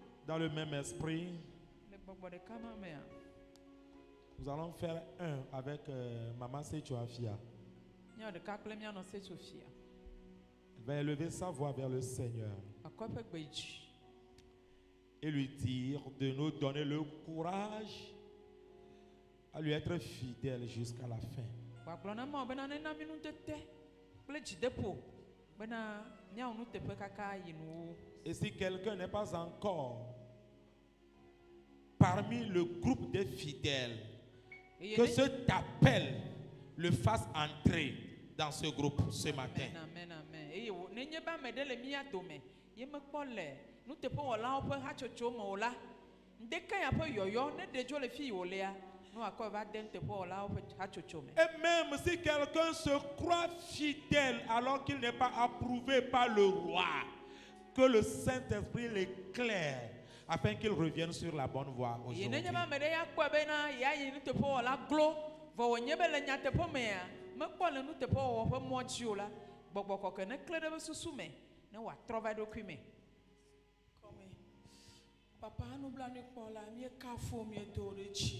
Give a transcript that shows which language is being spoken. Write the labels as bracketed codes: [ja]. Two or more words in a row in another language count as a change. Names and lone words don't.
[fr] Dans le même esprit, [ee] Le gbɔgbɔ ɖeka ma mea. [fr] nous allons faire un avec Maman Sechoafia. [ee] Míawɔ ɖeka kple míanɔ setso fia. [fr] Elle va élever sa voix vers le Seigneur [ee] Akɔ eƒe gbe dzi. [fr] et lui dire de nous donner le courage à lui être fidèle jusqu'à la fin. [ee] Gbagblɔ na ma bena nena mi nudete kple dzideƒo bena míawɔ nuteƒe kaka yi nuwo. [fr] Et si quelqu'un n'est pas encore parmi le groupe des fidèles, [ee] Eye [fr] que ne- cet appel le fasse entrer dans ce groupe ce matin. Amen, amen, amen. [ee] Eye wo nenye be ame ɖe le mía dome, ye mekpɔ le nuteƒewɔlawo ƒe hatsotso me o la, ŋdeke ya ƒe yɔyɔ ne ɖe dzo le fi yi wòlea, ne wòakɔ va de nuteƒewɔlawo ƒe hatsotso me. [fr] Et même si quelqu'un se croit fidèle alors qu'il n'est pas approuvé par le roi, que le Saint-Esprit l'éclaire afin qu'il revienne sur la bonne voie [ee] Ye [fr] aujourd'hui. [ee] nenye be ame ɖe ya kpɔe bena yeayi nuteƒewɔla glo, vɔ wònye be le nyateƒe mea, mekpɔ le nuteƒewɔwɔ ƒe mɔ dzi o la, gbɔgbɔ kɔkɔe ne kle ɖe eƒe susu me, ne wòatrɔ va eɖokui me. Kɔme. Papa nublanuikpɔla míekafo miedo ɖe dzi.